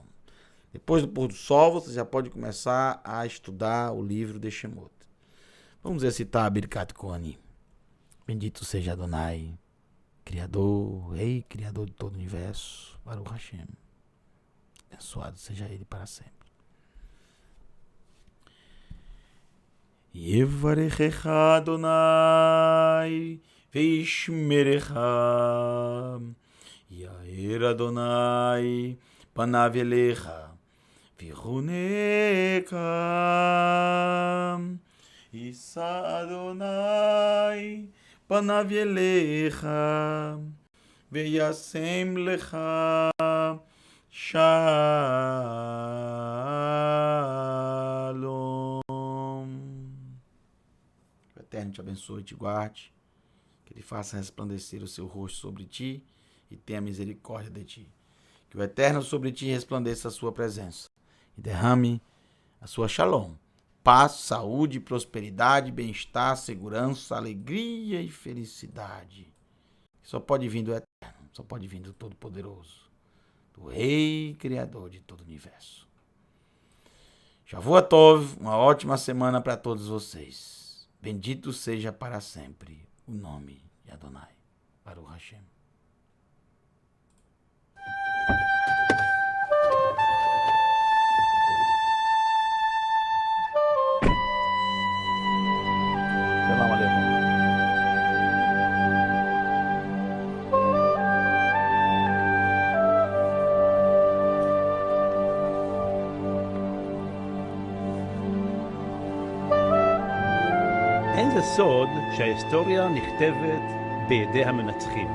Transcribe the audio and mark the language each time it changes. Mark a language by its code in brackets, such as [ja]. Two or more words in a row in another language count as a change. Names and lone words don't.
[pt] Depois do pôr do sol, você já pode começar a estudar o livro de Shemot. Vamos recitar a Birkat Kohanim. Bendito seja Adonai, Criador, Rei, Criador de todo o universo, [he] ברוך השם. [pt] Abençoado seja Ele para sempre. [he] יברכך אדוני, וישמרך, יאר אדוני, פניו אליך, ויחונך, ישא אדוני, פניו אליך, וישם לך, שלום. [pt] Que o Eterno te abençoe e te guarde, que Ele faça resplandecer o seu rosto sobre ti e tenha misericórdia de ti. Que o Eterno sobre ti resplandeça a sua presença e derrame a sua shalom, paz, saúde, prosperidade, bem-estar, segurança, alegria e felicidade. Só pode vir do Eterno, só pode vir do Todo-Poderoso, do Rei Criador de todo o universo. [he] שבוע טוב, [pt] uma ótima semana para todos vocês. Bendito seja para sempre o nome de Adonai. [he] ברוך השם. שלום עליכם. אין זה סוד שההיסטוריה נכתבת בידי המנצחים.